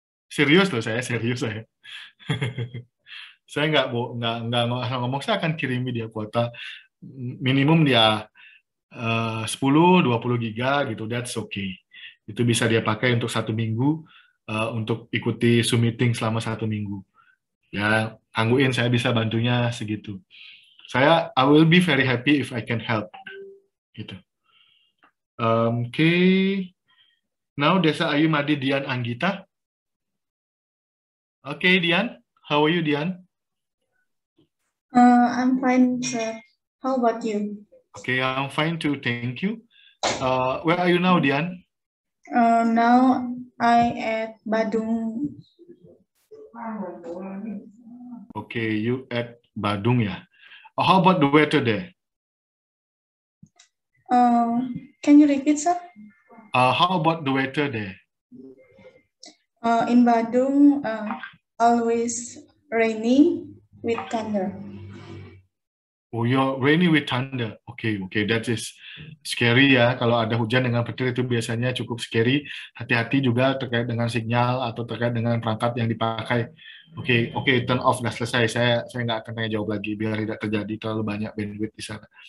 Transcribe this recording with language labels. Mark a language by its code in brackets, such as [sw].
[id] Serius loh, saya serius saya. Saya nggak ngomong, saya akan kirimi dia kuota. Minimum dia 10-20 giga gitu, [en] that's okay. [id] Itu bisa dia pakai untuk 1 minggu, untuk ikuti Zoom meeting selama 1 minggu. Ya, tangguin, saya bisa bantunya segitu. [en] I will be very happy if I can help. Gitu. Okay. Now, Desa Ayu Madi Dian Anggita. Okay, Dian. How are you, Dian? I'm fine, sir. How about you? Okay, I'm fine too. Thank you. Where are you now, Dian? Now I at Badung. Okay, you at Badung, yeah. How about the weather there? Can you repeat, sir? How about the weather there? In Badung, always raining with thunder. Oh, you're rainy with thunder. Okay, that is scary ya. [id] Kalau ada hujan dengan petir itu biasanya cukup scary. Hati-hati juga terkait dengan sinyal atau terkait dengan perangkat yang dipakai. Oke, [en] turn off, [id] dah selesai. Saya nggak akan tanya jawab lagi biar tidak terjadi terlalu banyak bandwidth di sana.